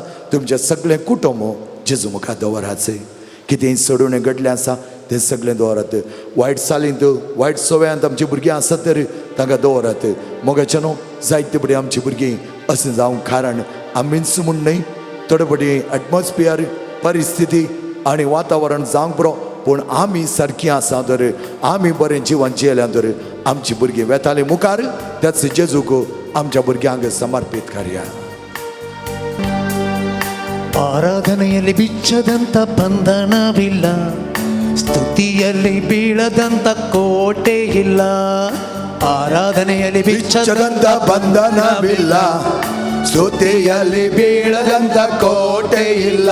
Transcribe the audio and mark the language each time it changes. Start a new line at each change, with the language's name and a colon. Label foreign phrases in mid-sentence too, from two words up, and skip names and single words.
Konkani: तुमचें सगळें कुटुंब जेजू मुखार दवराचें कितेंय सोडून घडलें आसा तें सगळें दवरात वायट चालींत वायट सवयांत आमचीं भुरगीं आसत तर तांकां दवरात मोगाचें न्हू जायते बडी आमचीं भुरगीं अशें जावंक कारण आमीच म्हूण न्हय थोडे बडी एटमॉस्फियर परिस्थिती आनी वातावरण जावंक पुरो पूण आमी सारकीं आसा तर आमी बरें जिवन जियेल्यां तर आमचीं भुरगीं वेतालीं मुखार त्याच जेजूक आमच्या भुरग्यांक समर्पीत करया
Kannada: ಆರಾಧನೆಯಲ್ಲಿ ಬಿಚ್ಚದಂತ ಬಂಧನವಿಲ್ಲ ಸ್ತುತಿಯಲ್ಲಿ ಬೀಳದಂತ ಕೋಟೆ ಇಲ್ಲ ಆರಾಧನೆಯಲ್ಲಿ ಬಿಚ್ಚದಂತ ಬಿಚ್ಚದಂತ ಬಂಧನವಿಲ್ಲ, ಸ್ತುತಿಯಲ್ಲಿ ಬೀಳದಂತ ಕೋಟೆ ಇಲ್ಲ.